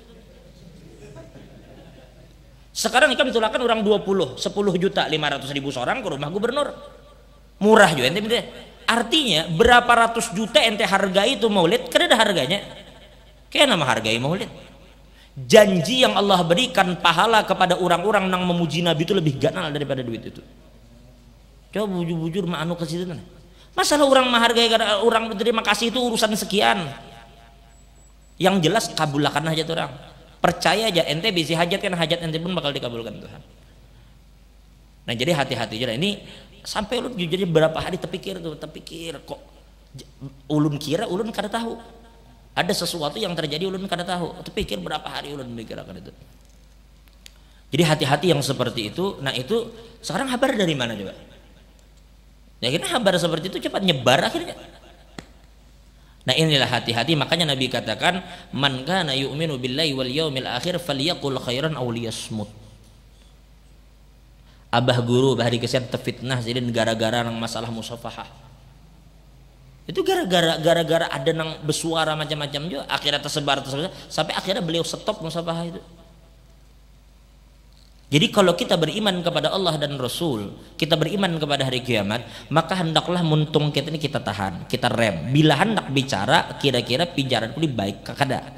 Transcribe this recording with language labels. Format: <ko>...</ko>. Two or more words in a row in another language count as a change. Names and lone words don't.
<id>Sekarang ikan ditolakkan orang 10 juta 500.000 seorang ke rumah gubernur, murah juga ente minta. Artinya berapa ratus juta ente hargai itu maulid, kan ada harganya. Kayak nama hargai maulid. Janji yang Allah berikan pahala kepada orang-orang yang memuji Nabi itu lebih ganal daripada duit itu.</id> <bjn>Coba bujur-bujur ma'anu ke situ. Masalah orang menghargai karena orang berterima kasih itu urusan sekian.</bjn> <id>Yang jelas kabulkan hajat orang. Percaya aja ente bisa hajat kan, hajat ente pun bakal dikabulkan Tuhan. Nah jadi hati-hati aja ini.</id> <bjn>Sampai ulun jadi berapa hari terpikir kok ulun kira ulun kada tahu ada sesuatu yang terjadi, ulun kada tahu, terpikir berapa hari ulun mikirkan itu.</bjn> <id>Jadi hati-hati yang seperti itu. Nah itu sekarang kabar dari mana coba? Ya akhirnya kabar seperti itu cepat nyebar akhirnya. Nah inilah hati-hati, makanya Nabi katakan</id> <ar>من كان يؤمن بالله واليوم الآخر فليقل خيرا أو ليصمت.</ar> <bjn>Abah guru bahari kesian terfitnah jadi gara-gara nang masalah musafahah. Itu gara-gara ada nang bersuara macam-macam juga, akhirnya tersebar sampai akhirnya beliau stop musafahah itu.</bjn> <id>Jadi kalau kita beriman kepada Allah dan Rasul, kita beriman kepada hari kiamat, maka hendaklah muntung kita ini kita tahan, kita rem.</id> <bjn>Bila hendak bicara, kira-kira pijaran ini baik kada.</bjn>